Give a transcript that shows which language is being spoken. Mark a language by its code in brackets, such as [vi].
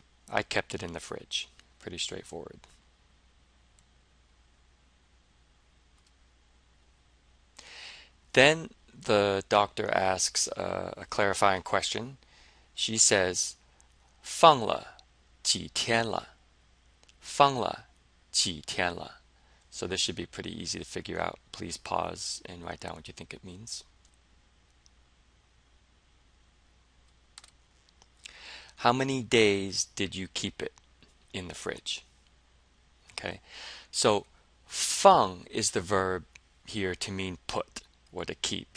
[en] I kept it in the fridge. Pretty straightforward. Then the doctor asks a clarifying question. [zh] She says, 放了几天了? 放了几天了? [en] So this should be pretty easy to figure out. Please pause and write down what you think it means. How many days did you keep it in the fridge? Okay, so 放 is the verb here to mean put or to keep.